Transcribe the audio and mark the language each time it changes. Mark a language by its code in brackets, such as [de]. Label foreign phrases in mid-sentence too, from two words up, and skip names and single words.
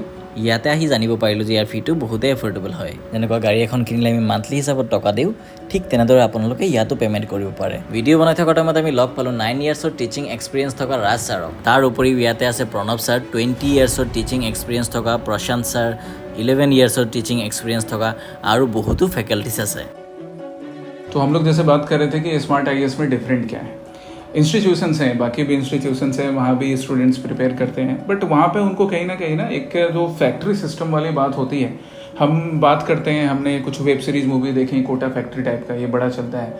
[as] ইয়াতে আহি জানিব পাৰিলোঁ যে ইয়াৰ ফিটো বহুতেই এফৰ্ডেবল হয়। যেনেকুৱা গাড়ী এখন কিনিলে আমি মান্থলি হিচাপত টকা দিওঁ, ঠিক তেনেদৰে আপোনালোকে ইয়াতো পে'মেণ্ট কৰিব পাৰে। ভিডিঅ' বনাই থকা টাইমত আমি লগ পালোঁ 9 ইয়াৰ্ছৰ [en] teaching experience [as] থকা ৰাজ ছাৰক। তাৰ উপৰিও ইয়াতে আছে প্ৰণৱ ছাৰ, 20 ইয়াৰ্ছৰ [en] teaching experience [as] থকা প্ৰশান্ত ছাৰ, 11 ইয়াर्सर [en] teaching experience [as] थका [hi] और बहुत फैकल्टीज है। तो हम लोग जैसे बात कर रहे थे कि स्मार्ट IAS में डिफरेंट क्या है। इंस्टीट्यूशंस हैं, बाकी भी इंस्टीट्यूशंस हैं, वहाँ भी [en] students prepare [hi] करते हैं, बट वहाँ पे उनको कहीं ना एक जो [en] factory system [hi] वाली बात होती है। हम बात करते हैं, हमने कुछ [en] web series movie [hi] देखी, कोटा फैक्ट्री टाइप का, ये बड़ा चलता है।